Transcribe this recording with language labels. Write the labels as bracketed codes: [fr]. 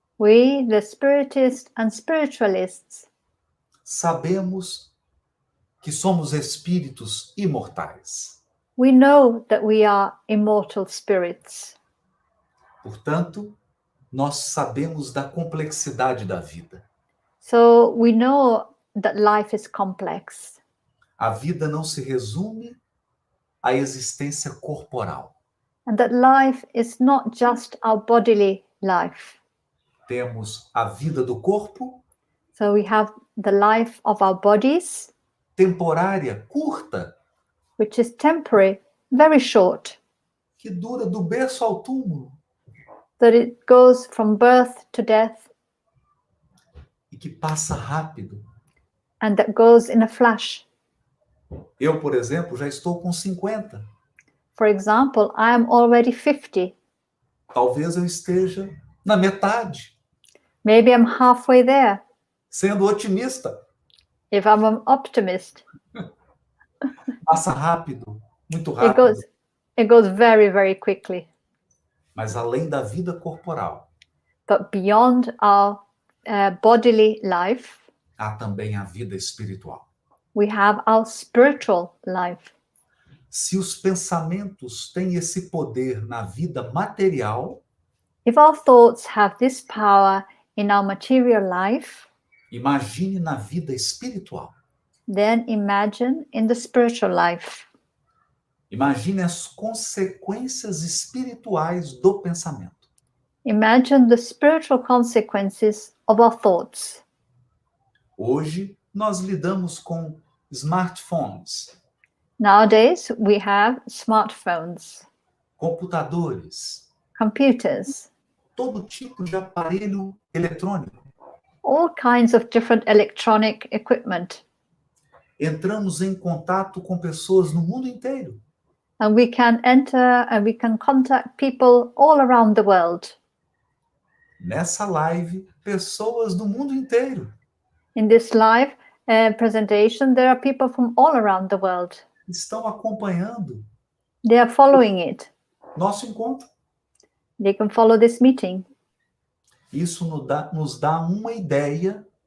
[en] We, the spiritists and spiritualists, [pt] sabemos que somos espíritos imortais. [en] we know that we are immortal spirits. [pt] Portanto, nós sabemos da complexidade da vida. [en] So we know that life is complex. [pt] A vida não se resume à existência corporal. [en] And that life is not just our bodily life. [pt] Temos a vida do corpo, [en] So we have the life of our bodies, [pt] temporária, curta, [en] which is temporary, very short, [pt] que dura do berço ao túmulo [en] that it goes from birth to death, [pt] e que passa rápido. [en] and that goes in a flash. [pt] Eu, por exemplo, já estou com 50. [en] For example, I am already 50. [pt] Talvez eu esteja na metade, [en] Maybe I'm halfway there, [pt] sendo otimista. [en] if I'm an optimist. [pt] Passa rápido, muito [en] It [pt] rápido. [en] goes very, very quickly. [pt] Mas além da vida corporal, [en] But beyond our bodily life, [pt] há também a vida espiritual. [en] we have our spiritual life. [pt] Se os pensamentos têm esse poder na vida material, [en] If our thoughts have this power in our material life, [pt] imagine na vida espiritual. [en] then imagine in the spiritual life. [pt] Imagine as consequências espirituais do pensamento. [en] Imagine the spiritual consequences of our thoughts. [pt] Hoje, nós lidamos com smartphones, [en] Nowadays, we have smartphones, [pt] computadores, [en] computers, [pt] todo tipo de aparelho eletrônico. [en] all kinds of different electronic equipment. [pt] Entramos em contato com pessoas no mundo inteiro. [en] And we can enter and we can contact people all around the world. [pt] Nessa live, pessoas do mundo inteiro [en] In this live presentation, there are people from all around the world. [pt] estão acompanhando [en] They are following it. [pt] nosso encontro. [en] They can follow this meeting. [pt] Isso nos dá uma ideia